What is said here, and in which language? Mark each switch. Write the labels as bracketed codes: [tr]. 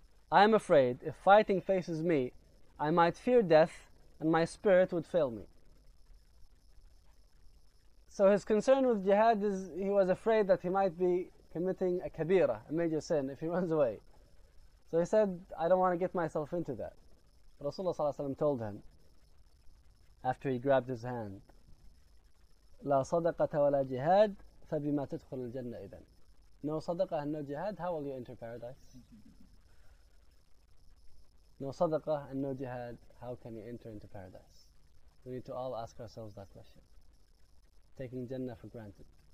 [en] I am afraid if fighting faces me, I might fear death and my spirit would fail me. So his concern with jihad is he was afraid that he might be committing a kabira, a major sin, if he runs away. So he said, I don't want to get myself into that. Rasulullah ﷺ told him, after he grabbed his hand, [ar] لَا صَدَقَةَ وَلَا جِهَادٍ فَبِمَا تَدْخُلُ الْجَنَّةِ إِذَنْ. [en] No sadaqah and no jihad, how will you enter paradise? No sadaqah and no jihad, how can you enter into paradise? We need to all ask ourselves that question. Taking Jannah for granted.